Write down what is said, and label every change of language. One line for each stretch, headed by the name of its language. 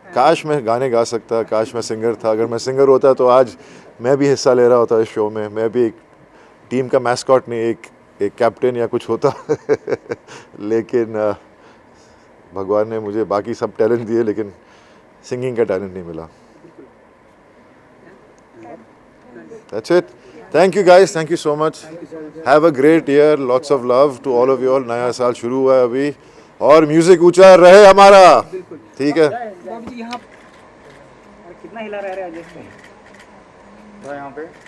Hindi: काश मैं गाने गा सकता, काश मैं सिंगर था। अगर मैं सिंगर होता तो आज मैं भी हिस्सा ले रहा होता इस शो में। मैं भी एक टीम का मैस्कॉट नहीं, एक कैप्टन या कुछ होता। लेकिन भगवान ने मुझे बाकी सब टैलेंट दिए, लेकिन सिंगिंग का टैलेंट नहीं मिला।
English: That's it. Thank you guys, thank you so much. Have a great year, lots of love to all of you all.
Hindi: नया साल शुरू हुआ है अभी, और म्यूजिक ऊंचा रहे हमारा, ठीक है? बाबू जी यहाँ कितना हिला रहा है अजय भाई? यहाँ पे